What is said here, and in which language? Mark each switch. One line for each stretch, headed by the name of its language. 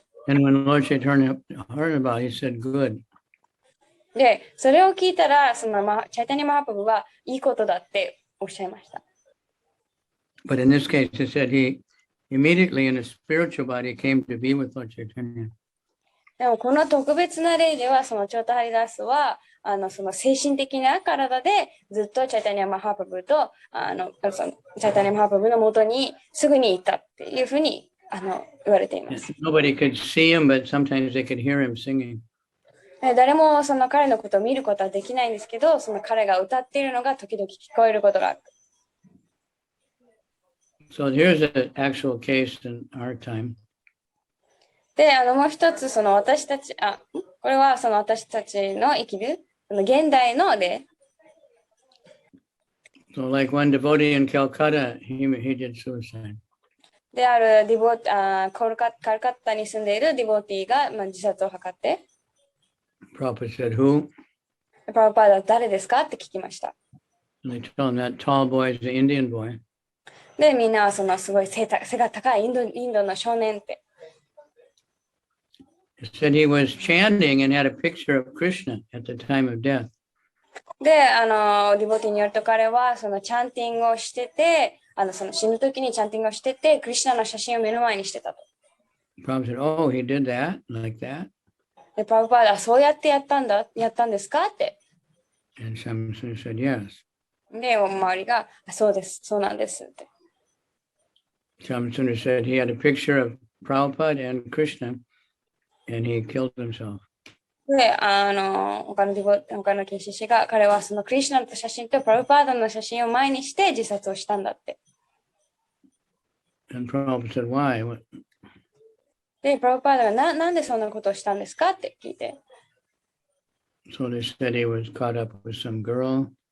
English: And when Lord Chaitanya heard about it, he said, good.
Japanese: で、それを聞いたら、チャイタニマハプラブはいいことだっておっしゃいました。
English: But in this case, he said he immediately in a spiritual body came to be with Lord Chaitanya.
Japanese: でもこの特別な例では、そのチョータハリダスは、その精神的な体でずっとチャイタニアマハプラブと、チャイタニアマハプラブの元にすぐに行ったっていうふうに言われています。
English: Nobody could see him, but sometimes they could hear him singing.
Japanese: 誰もその彼のことを見ることはできないんですけど、その彼が歌っているのが時々聞こえることがある。
English: So here's an actual case in our time.
Japanese: で、もう一つ、その私たち、これはその私たちの生きる、現代の例。
English: So like one devotee in Calcutta, he did suicide.
Japanese: であるカルカッタに住んでいるディボティが、自殺を図って、
English: Prabhupada said, who?
Japanese: プラブパーダは誰ですかって聞きました。
English: And they told him that tall boy is the Indian boy.
Japanese: で、みんなはそのすごい背が高いインドの少年って。
English: He said he was chanting and had a picture of Krishna at the time of death.
Japanese: で、ディボティによると彼はそのチャンティングをしてて、その死ぬ時にチャンティングをしてて、クリシュナの写真を目の前にしてたと。
English: Prabhupada said, oh, he did that, like that.
Japanese: で、プラブパーダはそうやってやったんですかって。
English: And Shamsuna said, yes.
Japanese: で、周りが、そうです、そうなんですって。
English: Shamsuna said he had a picture of Prabhupada and Krishna, and he killed himself.
Japanese: で、他の研修師が、彼はそのクリシュナの写真とプラブパーダの写真を前にして自殺をしたんだって。
English: And Prabhupada said, why?
Japanese: で、プラブパーダがなんでそんなことをしたんですかって聞いて。
English: So they said he was caught up with some girl.